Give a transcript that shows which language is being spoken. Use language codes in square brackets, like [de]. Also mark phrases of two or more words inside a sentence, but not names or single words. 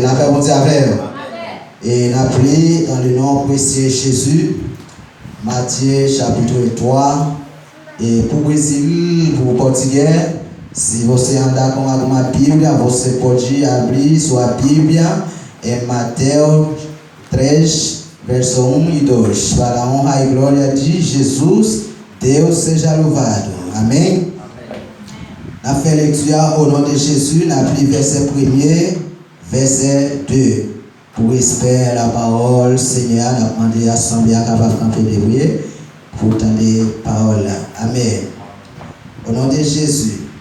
[fr] La paix, bon Dieu, avec vous. Et nous avons prié dans le nom précieux Jésus, Matthieu chapitre 3. Et pour Brésil, pour Portugais, si vous êtes d'accord avec ma Bible, vous pouvez abrir sur la Bible et Matthieu 13, verset 1 et 2. [pt] Para a honra e glória de Jesus, Deus seja louvado. Amen. [fr] On a fait lecture au nom de Jésus, on a pris verset 1er, verset 2. Pour espérer la parole, Seigneur, on a demandé à l'Assemblée capable de camper débrouiller pour entendre la parole. Amen. Au nom de Jésus.